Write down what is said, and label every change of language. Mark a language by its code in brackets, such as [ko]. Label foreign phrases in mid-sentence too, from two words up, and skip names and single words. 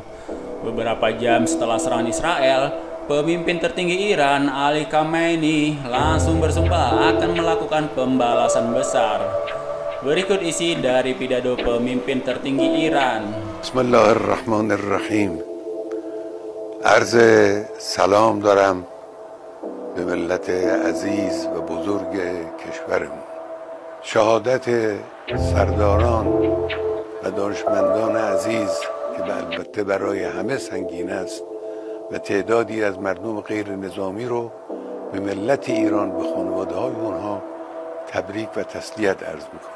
[id] Beberapa jam setelah serangan Israel, pemimpin tertinggi Iran, Ali Khamenei, langsung bersumpah akan melakukan pembalasan besar. Berikut isi dari pidato pemimpin tertinggi Iran. [ar] Bismillahirrahmanirrahim. [fa] عرض سلام دارم به ملت عزیز و بزرگ کشورمون. شهادت سرداران و دانشمندان عزیز که البته برای همه سنگین است و تعدادی از مردم غیر نظامی رو به ملت ایران و خانواده های اونها تبریک و تسلیت عرض میکنم.